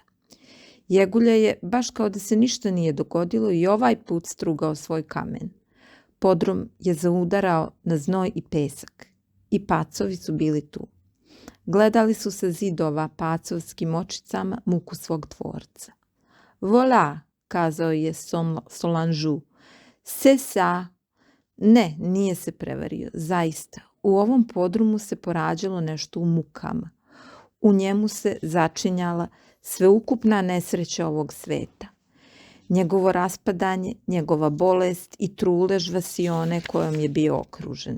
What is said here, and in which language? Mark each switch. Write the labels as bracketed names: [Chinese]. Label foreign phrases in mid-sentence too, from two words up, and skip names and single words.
[Serbian] Jegulja je, baš kao da se ništa nije dogodilo, i ovaj put strugao svoj kamen. Podrum je zaudarao na znoj i pesak i pacovi su bili tu. Gledali su sa zidova pacovskim očicama muku svog tvorca. Voilà, kazao je Solangeu. [French] C'est ça. [Serbian] Ne, nije se prevario, zaista. U ovom podrumu se porađalo nešto u mukama. U njemu se začinjala sveukupna nesreća ovog sveta. Njegovo raspadanje, njegova bolest i trulež vasione kojom je bio okružen.